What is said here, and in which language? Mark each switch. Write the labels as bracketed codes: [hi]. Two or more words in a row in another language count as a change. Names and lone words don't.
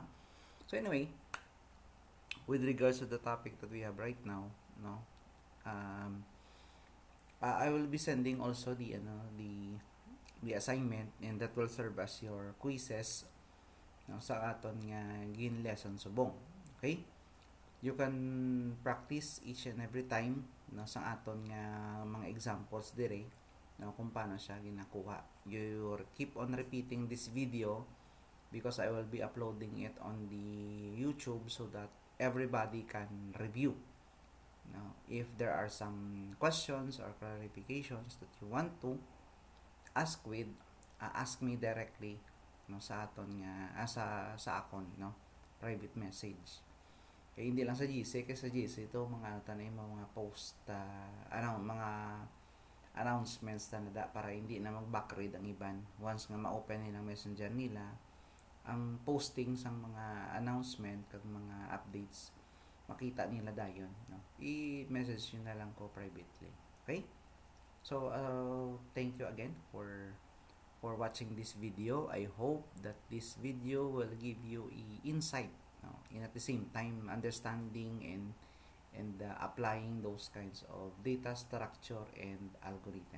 [en] So anyway, with regards to the topic that we have right now, no, um, I will be sending also the assignment, and that will serve as your quizzes, [hil] no, sa aton nga gin lesson subong. [en] Okay, you can practice each and every time, [hil] no, sa aton nga mga examples dire, no, kung paano siya ginakuha. [en] You keep on repeating this video because I will be uploading it on the YouTube so that everybody can review. Now, if there are some questions or clarifications that you want to ask me directly, [hil] no, sa aton nga sa akon, [en] no, private message. [tl] Kaya hindi lang sa GC, kasi sa GC ito mga tanay mga post mga announcements na para hindi na mag-backread ang iban. [hil] Once nga ma-open nilang messenger nila, ang posting sa mga announcement kag mga updates, makita nila dayon, [tl] no, i-message nyo na lang ko privately. [en] Okay, so thank you again for watching this video. I hope that this video will give you insight, no, and at the same time understanding and applying those kinds of data structure and algorithm.